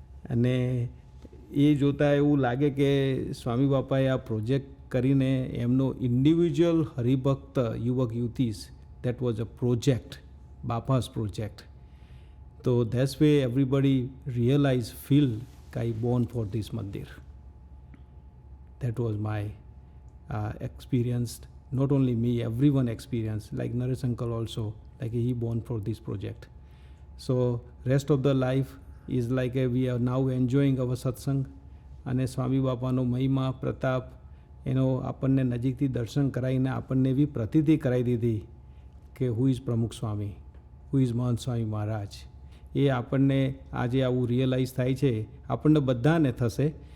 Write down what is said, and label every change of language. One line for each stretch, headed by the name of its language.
Gujarati: અને એ જોતાં એવું લાગે કે સ્વામી બાપાએ આ પ્રોજેક્ટ કરીને એમનો ઇન્ડિવિજ્યુઅલ હરિભક્ત યુવક યુથીસ, that was a project, બાપાસ project.
English: તો that's way everybody realise feel કે I born for this mandir. That was my experience. Not only me, everyone experienced, like Naresh uncle also, like he born for this project. So rest of the life is like we are now enjoying our satsang.
Gujarati: અને સ્વામી બાપાનો મહિમા પ્રતાપ એનો આપણને નજીકથી દર્શન કરાવીને આપણને એવી પ્રતીતિ કરાવી દીધી કે હુ ઇઝ પ્રમુખ સ્વામી, હુ ઇઝ મહંત સ્વામી મહારાજ. એ આપણને આજે આવું રિયલાઇઝ થાય છે, આપણને બધાને થશે.